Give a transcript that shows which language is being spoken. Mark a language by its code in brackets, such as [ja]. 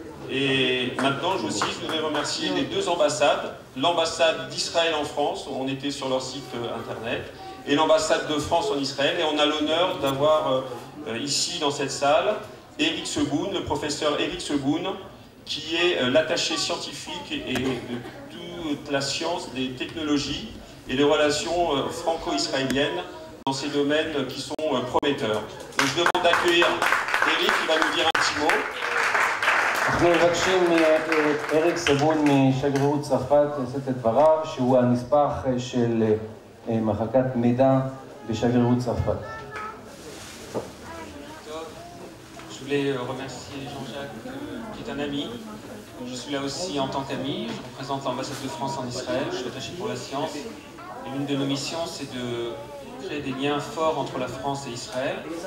[fr] Et maintenant, je voudrais remercier les deux ambassades, l'ambassade d'Israël en France, on était sur leur site internet, et l'ambassade de France en Israël, et on a l'honneur d'avoir ici dans cette salle Eric Seboun, le professeur Eric Seboun, qui est l'attaché scientifique et de toute la science des technologies et des relations franco-israéliennes dans ces domaines qui sont prometteurs. Donc je demande d'accueillir Eric qui va nous dire un petit mot. [he] אנחנו מבקשים מאריק סבון משגרירות צרפת לשאת את דבריו, שהוא הנספח של מחלקת מידע בשגרירות צרפת. [fr] Je voulais remercier Jean-Jacques qui est un ami. Je suis là aussi en tant qu'ami. Je représente l'ambassade de France en Israël. Je suis attaché pour la science. Et l'une de nos missions, c'est de créer des liens forts entre la France et Israël.